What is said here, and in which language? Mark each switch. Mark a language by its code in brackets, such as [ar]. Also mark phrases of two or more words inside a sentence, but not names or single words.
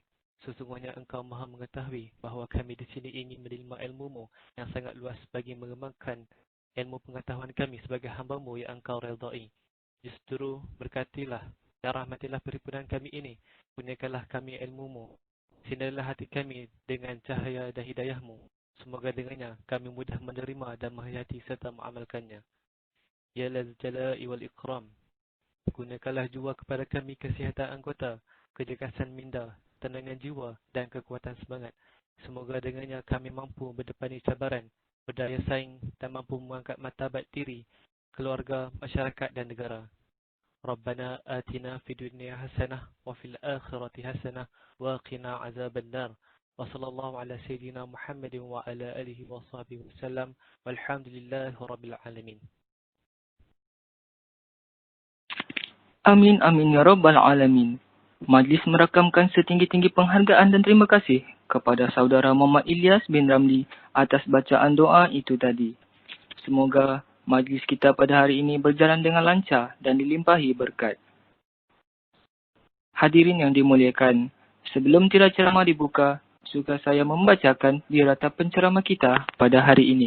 [ms] Sesungguhnya Engkau Maha mengetahui bahawa kami di sini ingin menerima ilmu-Mu yang sangat luas bagi mengembangkan ilmu pengetahuan kami sebagai hamba-Mu yang Engkau redai. Justru berkatilah dan rahmatilah perhimpunan kami ini. Kurniakanlah kami ilmu-Mu. Sinarilah hati kami dengan cahaya dan hidayah-Mu. Semoga dengannya kami mudah menerima dan menghayati serta mengamalkannya. [ar] يا ذا الجلال والإكرام. [ms] Gunakanlah jua kepada kami kesihatan anggota, kecergasan minda, tenangan jiwa dan kekuatan semangat. Semoga dengannya kami mampu berdepani cabaran, berdaya saing dan mampu mengangkat martabat diri, keluarga, masyarakat dan negara. [ar] ربنا آتنا في الدنيا حسنة وفي الآخرة حسنة وقنا عذاب النار. وصلى الله على سيدنا محمد وعلى آله وصحبه وسلم. والحمد لله رب العالمين. آمين آمين يا رب العالمين. [ms] Majlis merakamkan setinggi-tinggi penghargaan dan terima kasih kepada Saudara Muhammad Ilyas bin Ramli atas bacaan doa itu tadi. Semoga majlis kita pada hari ini berjalan dengan lancar dan dilimpahi berkat. Hadirin yang dimuliakan, sebelum tirai ceramah dibuka, suka saya membacakan biodata penceramah kita pada hari ini.